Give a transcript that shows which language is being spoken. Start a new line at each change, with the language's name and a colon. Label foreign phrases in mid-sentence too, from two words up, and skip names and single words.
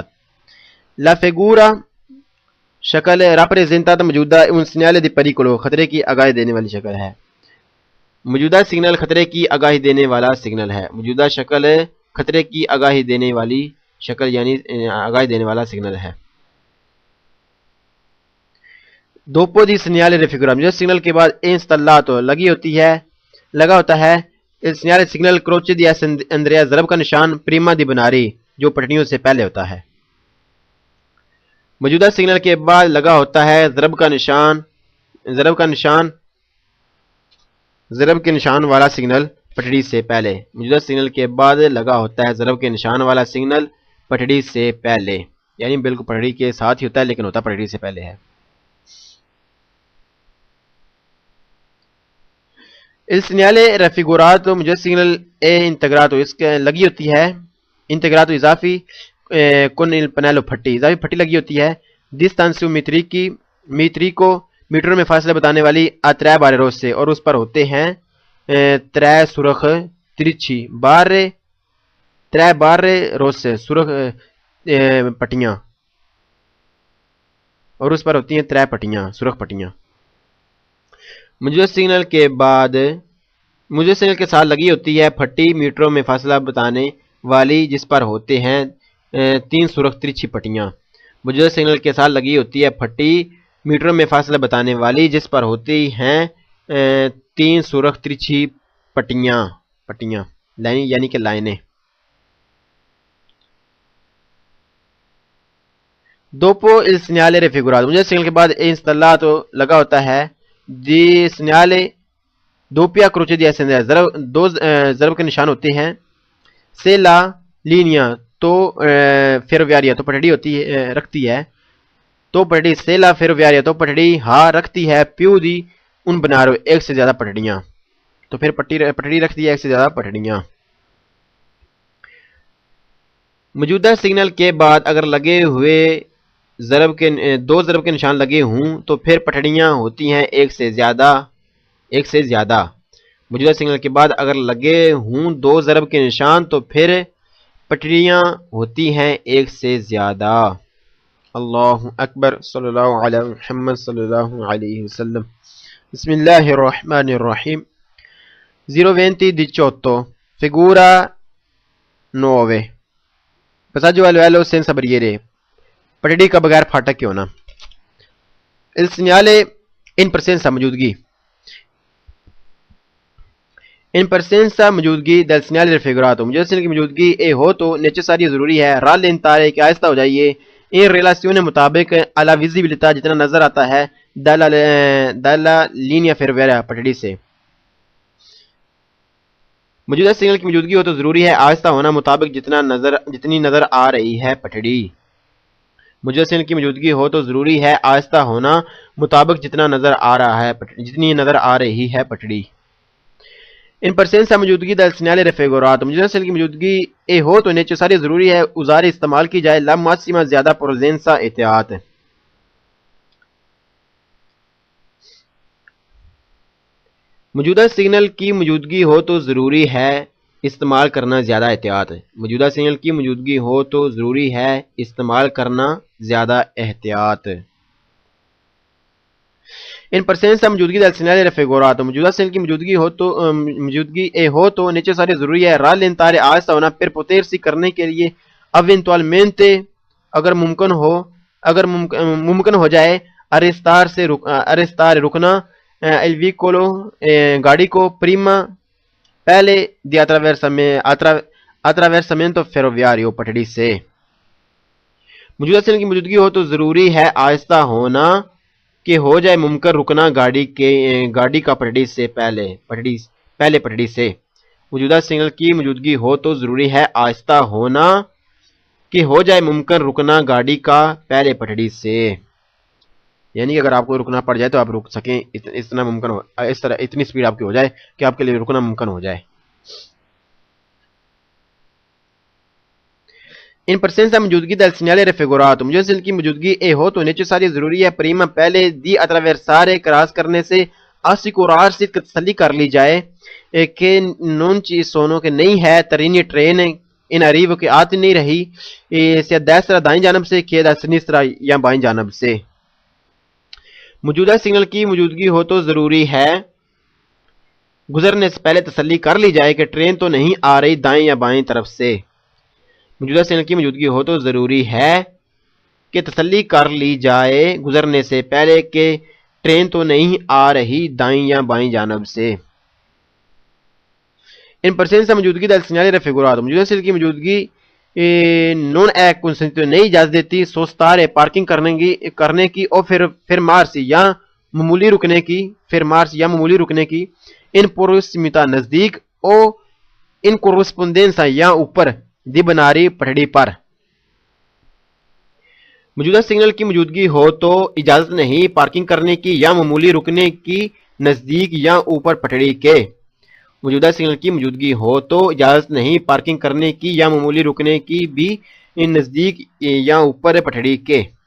Italian: la figura
Urdu: شکل راپریزنٹا موجودہ
Italian: un segnale di pericolo
Urdu: خطرے کی آگاہی دینے والی شکل ہے۔ موجودہ سگنل خطرے کی آگاہی دینے والا سگنل ہے۔ موجودہ شکل خطرے کی آگاہی دینے والی شکل یعنی آگاہی دینے والا سگنل ہے۔
Italian: dopo di segnale raffigurato
Urdu: جو سگنل کے بعد installato لگا ہوتا ہے
Italian: il segnale signal croce di Andrea
Urdu: ضرب کا نشان
Italian: prima di binari
Urdu: جو پٹڑیوں سے پہلے ہوتا ہے۔ موجودہ سگنل کے بعد لگا ہوتا ہے ضرب کے نشان والا سگنل پٹڑی سے پہلے۔ موجودہ سگنل کے بعد لگا ہوتا ہے ضرب کے نشان والا سگنل پٹڑی سے پہلے، یعنی بالکل پٹڑی کے ساتھ ہی ہوتا ہے لیکن ہوتا پٹڑی سے پہلے ہے۔
Italian: il segnale raffigurato
Urdu: موجودہ سگنل integrato اس کے لگی ہوتی ہے integrato اضافی
Italian: con il pannello
Urdu: پھٹی، اضافی پھٹی لگی ہوتی ہے
Italian: distanza metri
Urdu: کو میٹروں میں فاصلہ بتانے والی
Italian: tre barre rosse
Urdu: اور اس پر ہوتے ہیں tre سرخ ترچھی
Italian: tre barre rosse
Urdu: سرخ پٹیاں، اور اس پر ہوتی ہیں tre پٹیاں سرخ پٹیاں۔ موجودہ سگنل کے ساتھ لگی ہوتی ہے پھٹی میٹروں میں فاصلہ بتانے والی جس پر ہوتے ہیں 3 سرخ ترچھی پٹیاں۔ موجودہ سگنل کے ساتھ لگی ہوتی ہے پھٹی میٹروں میں فاصلہ بتانے والی جس پر ہوتی ہیں 3 سرخ ترچھی پٹیاں یعنی کہ لائنیں۔
Italian: dopo il segnale raffigurato
Urdu: موجودہ سگنل کے بعد installato لگا ہوتا ہے
Italian: di segnale doppia croce di Andrea
Urdu: دو ضرب کے نشان ہوتے ہیں
Italian: se la linea
Urdu: تو ferroviaria تو پٹڑی رکھتی ہے تو پٹڑی
Italian: se la ferroviaria
Urdu: تو پٹڑی رکھتی ہے
Italian: più di un binario
Urdu: ایک سے زیادہ پٹڑیاں، تو پھر پٹڑی رکھتی ہے ایک سے زیادہ پٹڑیاں۔ موجودہ سگنل کے بعد اگر لگے ہوئے دو ضرب کے نشان لگے ہوں تو پھر پٹڑیاں ہوتی ہیں ایک سے زیادہ۔ موجودہ سگنل کے بعد اگر لگے ہوں 2 ضرب کے نشان تو پھر پٹڑیاں ہوتی ہیں ایک سے زیادہ۔
Arabic: اللہ اکبر، صلی اللہ علیہ محمد صلی اللہ علیہ وسلم۔ بسم اللہ الرحمن الرحیم۔
Italian: 02018 figura 9 passaggio a livello senza barriere
Urdu: پٹڑی کا بغیر پھاٹک کے ہونا۔
Italian: il segnale in presenza
Urdu: موجودگی
Italian: in presenza
Urdu: موجودگی
Italian: del segnale raffigurato
Urdu: موجودہ سگنل کی موجودگی ہو تو necessario ضروری ہے rallentare کہ آہستہ ہو جائیے
Italian: in relazione
Urdu: مطابق
Italian: alla visibilità
Urdu: جتنا نظر آتا ہے
Italian: dalla linea ferroviaria
Urdu: پٹڑی سے۔ موجودہ سگنل کی موجودگی ہو تو ضروری ہے آہستہ ہونا مطابق جتنی نظر آ رہی ہے پٹڑی۔ موجودہ سگنل کی موجودگی ہو تو ضروری ہے آہستہ ہونا مطابق جتنی نظر آ رہی ہے پٹڑی۔
Italian: in presenza
Urdu: موجودگی
Italian: del segnale raffigurato
Urdu: موجودہ سگنل کی موجودگی ہو تو necessario ضروری ہے اوزار استعمال کی جائے
Italian: la massima
Urdu: زیادہ prudenza احتیاط۔ موجودہ سگنل کی موجودگی ہو تو ضروری ہے استعمال کرنا زیادہ احتیاط۔ موجودہ سگنل کی موجودگی ہو تو ضروری ہے استعمال کرنا زیادہ احتیاط۔
Italian: in presenza
Urdu: موجودگی
Italian: del segnale raffigurato
Urdu: موجودہ سگنل کی موجودگی ہو تو necessario ضروری ہے rallentare آہستہ ہونا
Italian: per potersi
Urdu: کرنے کے لیے eventualmente اگر ممکن ہو جائے arrestare رکنا
Italian: il veicolo
Urdu: گاڑی کو prima پہلے
Italian: di attraversamento ferroviario
Urdu: پٹڑی سے۔ موجودہ سگنل کی موجودگی ہو تو ضروری ہے آہستہ ہونا کہ ہو جائے ممکن رکنا گاڑی کا پٹڑی سے پہلے پٹڑی سے۔ موجودہ سگنل کی موجودگی ہو تو ضروری ہے آہستہ ہونا کہ ہو جائے ممکن رکنا گاڑی کا پہلے پٹڑی سے، یعنی کہ اگر آپ کو رکنا پڑ جائے تو آپ رک سکیں، اس طرح اتنی سپیڈ آپ کی ہو جائے کہ آپ کے لیے رکنا ممکن ہو جائے۔
Italian: in presenza
Urdu: موجودگی
Italian: del segnale raffigurato
Urdu: موجودہ سگنل کی موجودگی ہو تو necessario ضروری ہے prima پہلے
Italian: di attraversare
Urdu: کراس کرنے سے assicurarsi تسلی کر لی جائے کہ
Italian: non ci sono
Urdu: کہ نہیں ہے treni ٹرین
Italian: in arrivo
Urdu: کہ آتی نہیں رہی
Italian: sia destra
Urdu: دائیں جانب سے
Italian: che da sinistra
Urdu: یا بائیں جانب سے۔ موجودہ سگنل کی موجودگی ہو تو ضروری ہے گزرنے سے پہلے تسلی کر لی جائے کہ ٹرین تو نہیں آ رہی دائیں یا بائیں طرف سے۔ موجودہ سگنل کی موجودگی ہو تو ضروری ہے کہ تسلی کر لی جائے گزرنے سے پہلے کہ ٹرین تو نہیں آ رہی دائیں یا بائیں جانب سے۔
Italian: in presenza موجودگی del segnale raffigurato،
Urdu: موجودہ سگنل کی موجودگی
Italian: non è consentito
Urdu: نہیں اجازت دیتی sostare پارکنگ کرنے کی اور fermarsi یا معمولی رکنے کی
Italian: in prossimità
Urdu: نزدیک
Italian: o in corrispondenza
Urdu: یا اوپر
Italian: dei binari
Urdu: پٹڑی پر۔ موجودہ سگنل کی موجودگی ہو تو اجازت نہیں پارکنگ کرنے کی یا معمولی رکنے کی نزدیک یا اوپر پٹڑی کے۔ موجودہ سگنل کی موجودگی ہو تو اجازت نہیں پارکنگ کرنے کی یا معمولی رکنے کی بھی نزدیک یا اوپر پٹڑی کے۔